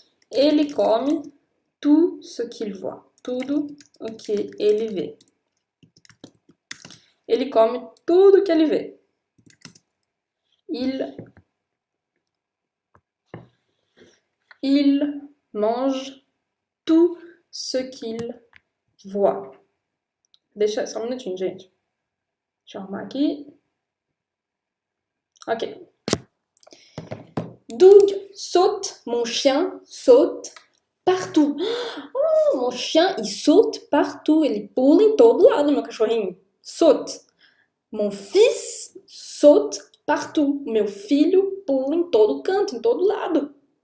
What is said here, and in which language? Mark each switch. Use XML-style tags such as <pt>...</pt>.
<pt>Ele come</pt> <fr>tout ce qu'il voit.</fr> <pt>Tudo o que ele vê. Ele come tudo o que ele vê.</pt> <fr>Il mange tout ce qu'il voit.</fr> <pt>Deixa só um minutinho, gente. Deixa eu arrumar aqui. Ok.</pt> <fr>Doug saute, mon chien saute partout. Oh, mon chien, il saute partout.</fr> <pt>Ele pula em todo lado, meu cachorrinho. Saute.</pt> <fr>Mon fils saute partout.</fr> <pt>Meu filho pula em todo canto, em todo lado.</pt>